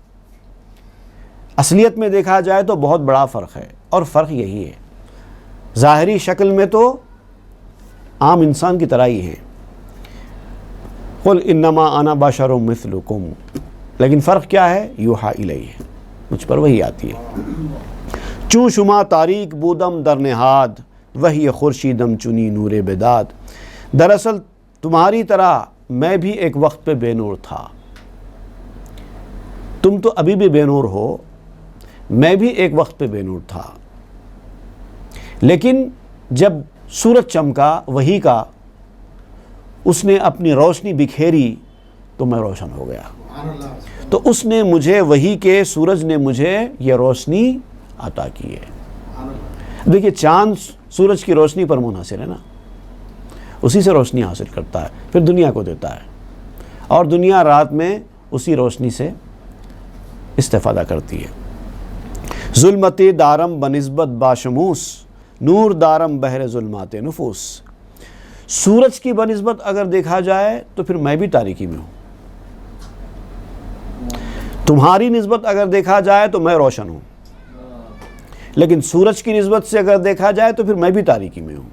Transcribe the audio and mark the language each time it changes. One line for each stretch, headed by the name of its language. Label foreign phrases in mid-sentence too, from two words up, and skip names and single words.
Urdu: اصلیت میں دیکھا جائے تو بہت بڑا فرق ہے، اور فرق یہی ہے، ظاہری شکل میں تو عام انسان کی طرح ہی ہیں.
Arabic: قل انما انا بشر مثلکم،
Urdu: لیکن فرق کیا ہے؟
Arabic: یوحا الیہ،
Urdu: مجھ پر وہی آتی ہے.
Persian: چوں شما تاریک بودم در نہاد، وہی خورشیدم چنی نور بداد.
Urdu: دراصل تمہاری طرح میں بھی ایک وقت پہ بے نور تھا. تم تو ابھی بھی بے نور ہو، میں بھی ایک وقت پہ بے نور تھا. لیکن جب سورج چمکا وحی کا، اس نے اپنی روشنی بکھیری تو میں روشن ہو گیا. تو اس نے مجھے، وحی کے سورج نے مجھے یہ روشنی عطا کی ہے. دیکھیے چاند سورج کی روشنی پر منحصر ہے نا، اسی سے روشنی حاصل کرتا ہے، پھر دنیا کو دیتا ہے، اور دنیا رات میں اسی روشنی سے استفادہ کرتی ہے.
Persian: ظلمت دارم بنسبت باشموس، نور دارم بہر ظلمات نفوس.
Urdu: سورج کی بنسبت اگر دیکھا جائے تو پھر میں بھی تاریکی میں ہوں. تمہاری نسبت اگر دیکھا جائے تو میں روشن ہوں، لیکن سورج کی نسبت سے اگر دیکھا جائے تو پھر میں بھی تاریکی میں ہوں.